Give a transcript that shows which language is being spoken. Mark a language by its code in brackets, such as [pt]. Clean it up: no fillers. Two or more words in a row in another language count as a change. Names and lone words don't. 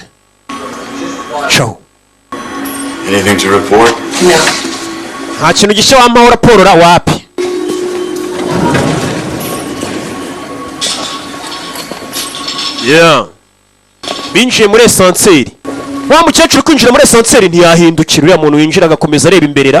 [en] Ciao. Anything to report? No. [rw] Nta kintu gishya wampaho raporo ra wapi? [en] Yeah. [rw] Binjiye muri esanseri. Wa mukecuru kwinjira muri esanseri ntiyahindukira uriya muntu winjira agakomeza areba imberera.